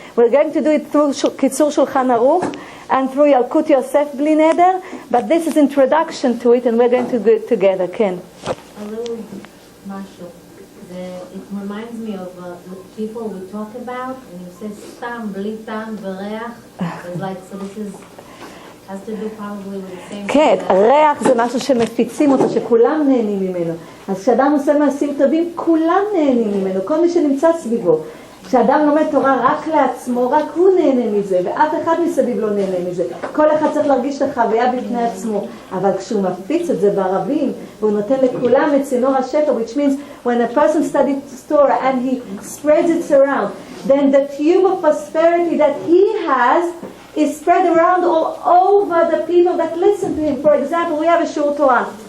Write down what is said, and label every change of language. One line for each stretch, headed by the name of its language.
English: We're going to do it through Kitzur Shulchan Aruch and through Yalkut Yosef Bli Neder, but this is introduction to it, and we're going to do it together. Ken? A little mashu. It reminds me of people we talk about, and you say stam, bli tam, v'reach. It's like, so this is has to do probably with the same.
Hebrew: כן, ריח זה משהו שמפיצים אותו, שכולם נהנים ממנו. אז כשאדם עושה מעשים טובים, כולם נהנים ממנו, כל מי שנמצא סביבו. כשאדם לומד תורה רק לעצמו, רק הוא נהנה מזה, ואף אחד מסביב לא נהנה מזה. כל אחד צריך להרגיש את החוויה בפני עצמו. אבל כשהוא מפיץ את זה בערבים, והוא נותן לכולם את צינור השפע,
English: which means when a person studies Torah and he spreads it around, then the tube of prosperity that he has is spread around all over the people that listen to him. For example, we have a Shur Torah.